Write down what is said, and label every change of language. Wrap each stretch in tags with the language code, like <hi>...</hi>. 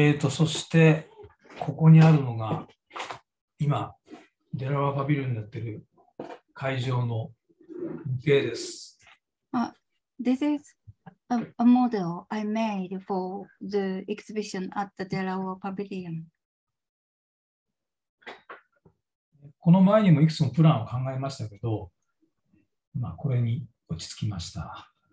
<ja>そして、ここにあるのが、今、デラワーパビリオンになっている会場の模型です。</ja> <en>This is a model I made for the exhibition at the Delaware Pavilion.</en> <ja>この前にもいくつもプランを考えましたけど、これに落ち着きました。</ja>